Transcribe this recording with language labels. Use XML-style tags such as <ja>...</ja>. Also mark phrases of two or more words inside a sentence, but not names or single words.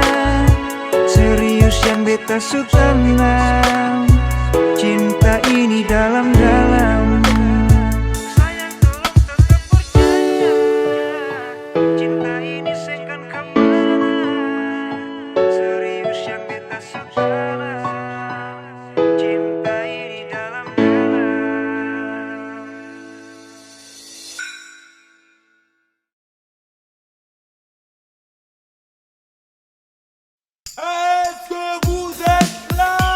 <abs>Serius yang beta su tanam, cinta ini dalam-dalam. Sayang tolong tetap percaya, cinta ini sengkan kemana. Serius yang beta su tanam, cinta ini dalam-dalam.</abs> <fr>Est-ce que vous êtes là?</fr>